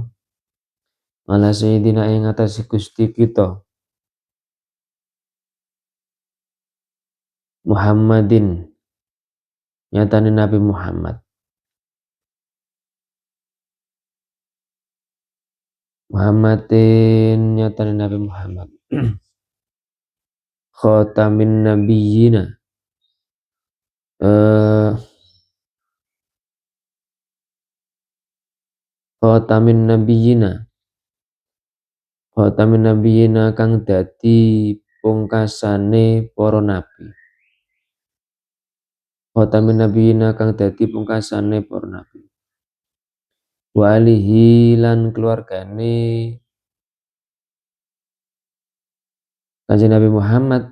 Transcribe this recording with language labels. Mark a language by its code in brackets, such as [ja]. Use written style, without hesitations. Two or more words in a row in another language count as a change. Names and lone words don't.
[ar] Ala sayyidina [jv] ing atase Gusti kita Muhammadin nyatane Nabi Muhammad. Muhammadin nyatane Nabi Muhammad. [ar] Khatamin nabiyina. Khatamin nabiyina. Khatamin nabiyina [jv] kang dadi pungkasane para nabi. [ar] Khatamin nabiyina [jv] kang dadi pungkasane para nabi. [ar] Wa alihi [jv] lan keluargane Kanjeng Nabi Muhammad.